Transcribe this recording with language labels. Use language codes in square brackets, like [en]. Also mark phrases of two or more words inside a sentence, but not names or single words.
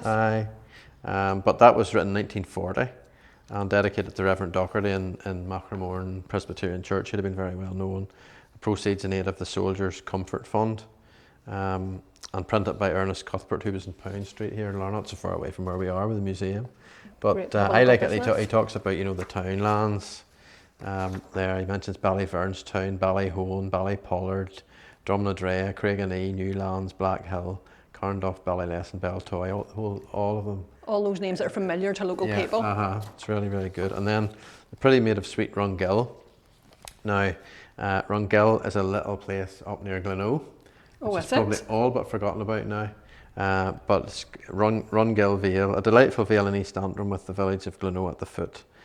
[en] Aye, but that was written in 1940 and dedicated to Reverend Docherty in Macramore Presbyterian Church. He'd have been very well known. The proceeds in aid of the Soldiers' Comfort Fund. And printed by Ernest Cuthbert, who was in Pound Street here in Larne, not so far away from where we are with the museum. But I like it. He talks about the townlands. There he mentions Ballyvern's town, Ballyhone, Ballypollard, Drumnadrea, Craiganee, Newlands, Blackhill, Carnduff, Ballyless, and Beltoy. All of them. All those names that are familiar to local people. It's really, really good. And then the Pretty Maid of Sweet Rungill. Now, Rungill is a little place up near Gleno. Which is probably all but forgotten about now. But it's Rungill Vale, a delightful vale in East Antrim with the village of Gleno at the foot.